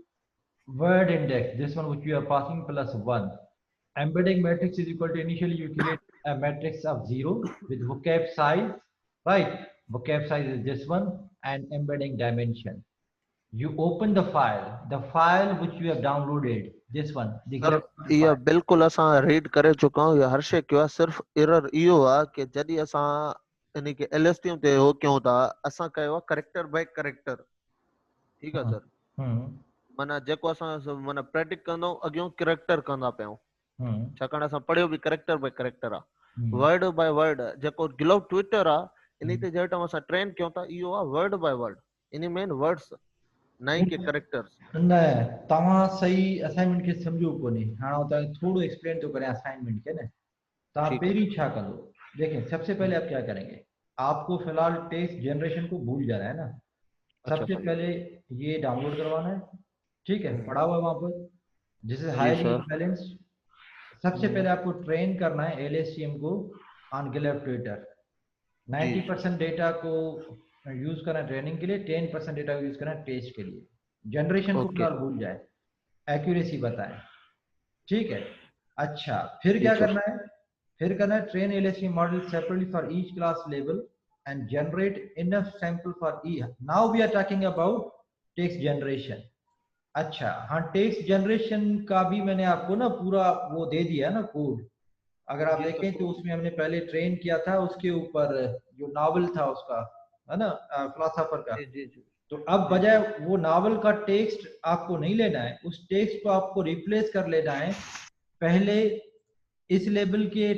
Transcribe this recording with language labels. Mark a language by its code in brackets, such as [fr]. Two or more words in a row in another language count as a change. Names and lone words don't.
[en] word index this one which you are passing plus 1 embedding matrix is equal to initially you create a matrix of 0 with vocab size right vocab size is this one and embedding dimension you open the file which you have downloaded this one the [hi] सर GitHub [sd] इहा file बिल्कुलु असां रीड करे चुका आहियूं हर शइ कयो आहे सिर्फ़ु एरर इहो आहे कि जॾहिं असां इन खे LSTM ते हो कयूं था असां कयो आहे [en] character by character [sd] ठीकु आहे सर माना जेको असां माना प्रेडिक्ट कंदो अॻियों करेक्टर कंदा पियूं छाकाणि असां पढ़ियो बि [en] character by character [sd] आहे [en] word by word [sd] जेको GitHub ट्विटर आहे इन ते जंहिं टाइम असां ट्रेन कयूं था इहो आहे [en] word by word [sd] इन में वर्ड्स न ई के करेक्टर्स न तव्हां सही असाइनमेंट खे सम्झो कोन्हे हाणे तव्हां थोड़ो एक्सप्लेन तो करें असाइनमेंट के ना तव्हां [hi] ठीक है [sd] पहिरीं छा कंदो देखें [hi] सबसे पहले आप क्या करेंगे आपको फिलहाल टेक्स्ट जनरेशन को भूल जाना है ना अच्छा सबसे सर पहले ये डाउनलोड करवाना है ठीक है पड़ा हुआ है वहां पर [en] this is [hi] जी हाईली सर बैलेंस्ड सबसे पहले आपको ट्रेन करना है LSTM को ऑन GitHub ट्विटर जी 90% डेटा को यूज करना है ट्रेनिंग के लिए 10% डेटा को यूज करना है टेस्ट के लिए जनरेशन को ओके फिलहाल भूल जाए एक्यूरेसी बताएं ठीक है अच्छा फिर जी क्या सर करना है फिर करना है [en] train LSTM model separately for each class level and generate enough sample for e now we are talking about text generation [hi] अच्छा हाँ टेक्स्ट जनरेशन का भी मैंने आपको ना पूरा वो दे दिया है ना कोड अगर आप जी सर देखें तो उसमें हमने पहले ट्रेन किया था उसके ऊपर जो नावल था उसका है ना फिलोसोफर का जी जी जी तो अब जी बजाय वो नावल का टेक्स्ट आपको नहीं लेना है उस टेक्स्ट को आपको रिप्लेस कर लेना है पहले इस लेवल के